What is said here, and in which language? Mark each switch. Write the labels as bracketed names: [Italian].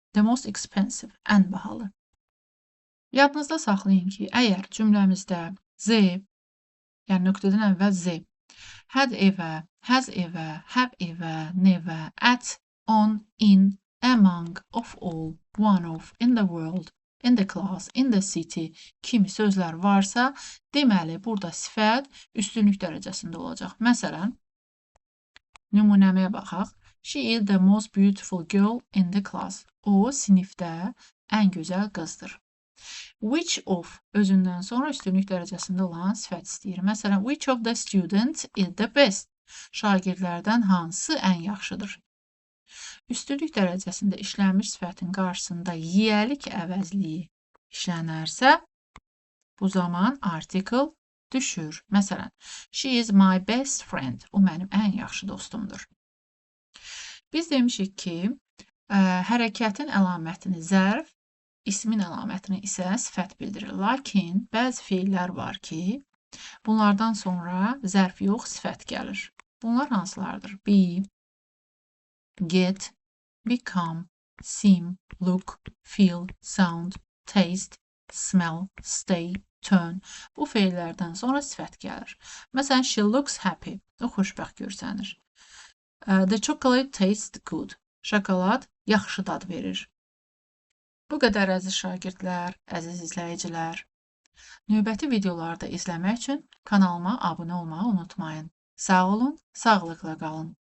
[Azerbaijani] The most expensive, ən bahalı. Yadınızda saxlayın ki, əgər cümləmizdə z, yəni nöqtədən əvvəl z, had evə, has evə, have evə, nevə, at, on, in, among, of all, one of, in the world, in the class, in the city kimi sözlər varsa, deməli, burada sifət üstünlük dərəcəsində olacaq. Məsələn, nümunəməyə baxaq. [English] She is the most beautiful girl in the class. [Azerbaijani] O, sinifdə ən gözəl qızdır. Which of özündən sonra üstünlük dərəcəsində olan sifət istəyir. Məsələn, [English] which of the students is the best? [Azerbaijani] Şagirdlərdən hansı ən yaxşıdır? Üstünlük dərəcəsində işlənmiş sifətin qarşısında yiyəlik əvəzliyi işlənərsə, bu zaman article düşür. Məsələn, [English] she is my best friend. [Azerbaijani] O mənim ən yaxşı dostumdur. Biz demişik ki, hərəkətin əlamətini zərf, ismin əlamətini isə sifət bildirir. Lakin bəzi feillər var ki, bunlardan sonra zərf yox, sifət gəlir. Bunlar hansılardır? [English] Be, get, become, seem, look, feel, sound, taste, smell, stay, turn. [Azerbaijani] Bu feillərdən sonra sifət gəlir. Məsələn, she looks happy. O xoşbəxt görsənir. [English] The chocolate tastes good. [Azerbaijani] Şokolad yaxşı dad verir. Bu qədər əziz şagirdlər, əziz izləyicilər. Növbəti videolarda izləmək üçün kanalıma abunə olmağı unutmayın. Sağ olun, sağlıqla qalın.